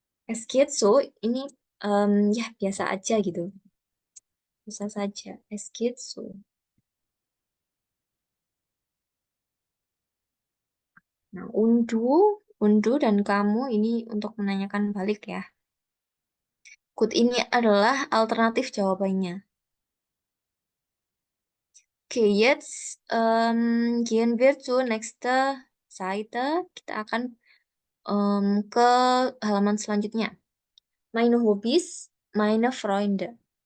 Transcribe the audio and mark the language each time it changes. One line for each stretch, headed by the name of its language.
German: Es geht so
Indonesian: ini ya biasa aja gitu. Bisa saja. Es geht so. Nah, undu dan kamu ini untuk menanyakan balik ya. Good ini adalah alternatif jawabannya.
German: Oke, jetzt gehen wir zur nächste Seite.
Indonesian: Kita akan ke halaman selanjutnya.
German: Meine Hobbys, meine Freunde.